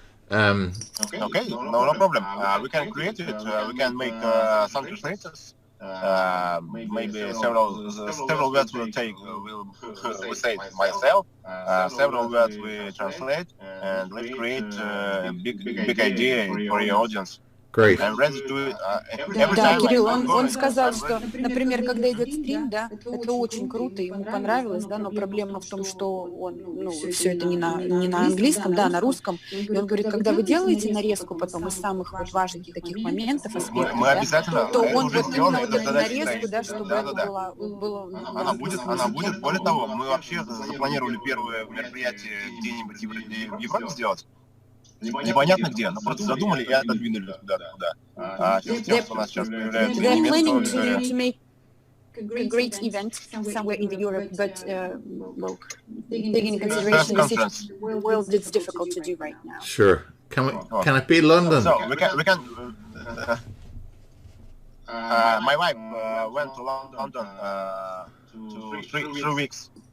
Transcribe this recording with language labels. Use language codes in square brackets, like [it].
[en] Okay, no problem. We can create it. We can make some translators. Maybe several words will say it myself. Several words we translate, and let's create a big idea for your audience. Great. I'm ready to do it. [ru] Да, Кирилл, он сказал, что, например, когда идет стрим, да, это очень круто, ему понравилось, да, но проблема в том, что он, ну, все это не на английском, да, на русском, и он говорит, когда вы делаете нарезку потом из самых вот важных таких моментов, аспектов, да, то он вот именно вот эту нарезку, да, чтобы это было... Она будет, более того, мы вообще запланировали первое мероприятие где-нибудь в Европе сделать. Непонятно где, но просто задумали и отодвинули куда-то. Сейчас у нас сейчас появляется немецкое... [en] A great event somewhere in Europe, but well, taking into consideration the world, it's difficult to do right now. Sure. Can it be London? So we can. My wife went to London to 3 weeks.